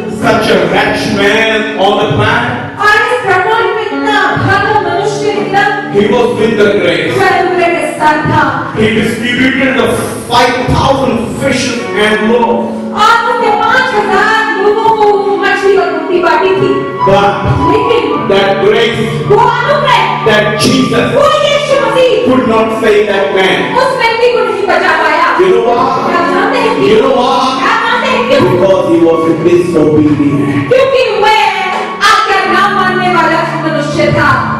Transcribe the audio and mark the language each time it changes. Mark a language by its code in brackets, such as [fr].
[en] such a rich man on the planet. [hi] और इस ब्रह्मांड में इतना भागा मनुष्य इतना [en] He was with the grace. [hi] वो अनुग्रह के साथ था [en] He distributed the 5,000 fishes and loaves. [hi] और उसने 5,000 लोगों को मछली और रोटी बांटी थी। [en] But [hi] लेकिन [en] that grace, [hi] वो अनुग्रह, [en] that Jesus [hi] वो यीशु मसीह [en] could not save that man. [hi] उस व्यक्ति को नहीं बचा पाया। [en] You know why? [hi] आप जानते हैं [en] You [hi] क्यों? [en] know why? [hi] आप जानते हैं क्यों? [en] Because he was disobedient. [hi] क्योंकि वह आज्ञा न मानने वाला मनुष्य था।